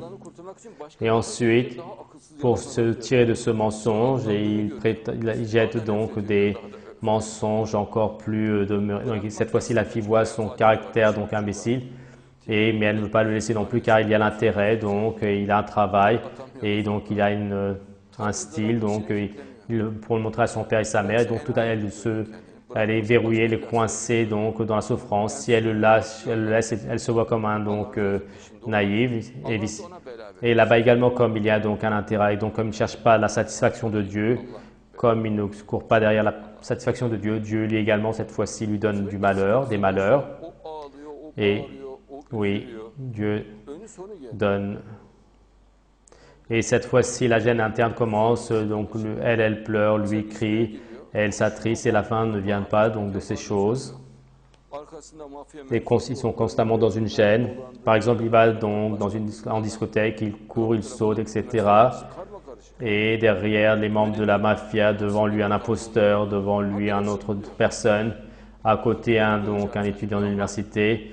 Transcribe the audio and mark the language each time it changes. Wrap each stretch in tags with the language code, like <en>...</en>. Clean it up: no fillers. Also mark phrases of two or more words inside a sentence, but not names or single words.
<fr>Et ensuite, pour se tirer de ce mensonge, il jette donc des mensonges encore plus donc cette fois-ci la fille voit son caractère donc imbécile, mais elle ne veut pas le laisser non plus car il y a l'intérêt, donc il a un travail et donc il a un style, donc pour le montrer à son père et sa mère, et donc tout à elle est verrouillée, elle est coincée donc dans la souffrance. Si elle le laisse, elle se voit comme un donc naïve. Et là-bas également, comme il y a donc un intérêt, donc comme il ne cherche pas la satisfaction de Dieu, comme il ne court pas derrière la satisfaction de Dieu, Dieu lui également, cette fois-ci, lui donne du malheur, des malheurs.</fr> <tr>O ağlıyor, o</tr> <fr>Et</fr> <tr>bağırıyor, o</tr> <fr>oui,</fr> <tr>üzülüyor.</tr> <fr>Dieu</fr> <tr>Önü sonu geliyor.</tr> <fr>donne. Et cette fois-ci, la gêne interne commence, donc elle pleure, lui crie, elle s'attriste et la fin ne vient pas donc de ces choses.</fr> <tr>Arkasında mafya</tr> <fr>Et ils sont constamment dans une gêne. Par exemple, il va donc en discothèque, il court, il saute, etc.</fr> <tr>karma karışık.</tr> <fr>Et derrière, les membres de la mafia, devant lui un imposteur, devant lui une autre personne, à côté donc un étudiant d'université.</fr>